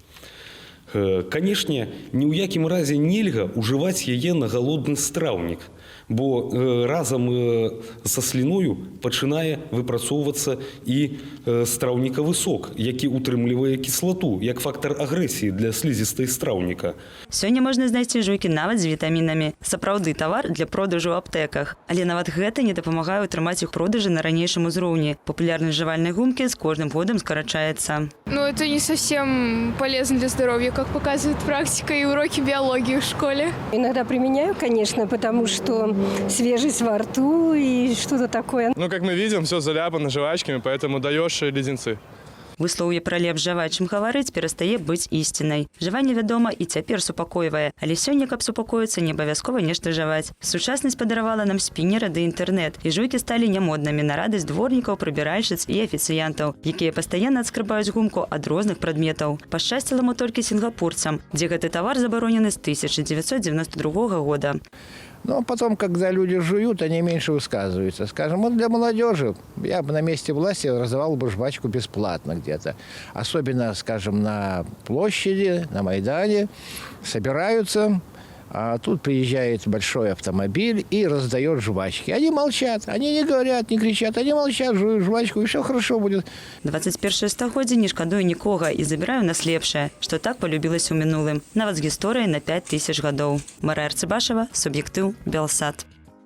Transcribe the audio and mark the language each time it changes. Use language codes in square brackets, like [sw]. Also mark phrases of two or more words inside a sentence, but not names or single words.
[be] Канешне, ні ў якім разе нельга ўжываць яе на галодны страўнік, бо разам са сліною пачынае выпрацоўвацца і страўнікавы сок, які утрымлівае кіслату, як фактар агрэсіі для слізістай страўніка. Сёння можна знайсці жуйкі нават з вітамінамі. Сапраўды тавар для продажу ў аптэках. Але нават гэта не дапамагае ўтрымаць іх продажы на ранейшым узроўні. Папулярнасць жавальнай гумкі з кожным годам скарачаецца. [ru] Это не совсем полезно для здоровья, как показывает практика и уроки биологии в школе. Иногда применяю, конечно, потому что свежесть во рту и что-то такое. Как мы видим, все заляпано жвачками, поэтому даешь леденцы. [be] Выслоўе пра лепш жаваць, чым гаварыць, перастае быць ісцінай. Жаванне, вядома, і цяпер супакойвае. Але сёння, каб супакоіцца, не абавязкова нешта жаваць. Сучаснасць падаравала нам спіннеры ды інтэрнэт. І жуйкі сталі нямоднымі на радасць дворнікаў, прыбіральшыц і афіцыянтаў, якія пастаянна адскрыбаюць гумку ад розных прадметаў. Пашчасціла мо толькі сінгапурцам, дзе гэты тавар забаронены з 1992 года. [ru] Потом, когда люди жуют, они меньше высказываются. Скажем, для молодежи я бы на месте власти раздавал бы жвачку бесплатно где-то. Особенно, скажем, на площади, на Майдане собираются, а тут приезжает большой автомобиль и раздает жвачки. Они молчат, они не говорят, не кричат, они молчат, жуют жвачку, и все хорошо будет. [be] 21 стагоддзе не шкадую нікога і забіраю нас лепшае, што так полюбілася ў мінулым, нават з гісторыяй на 5000 гадоў. Марыя Арцыбашева, Суб'ектыў, Белсат.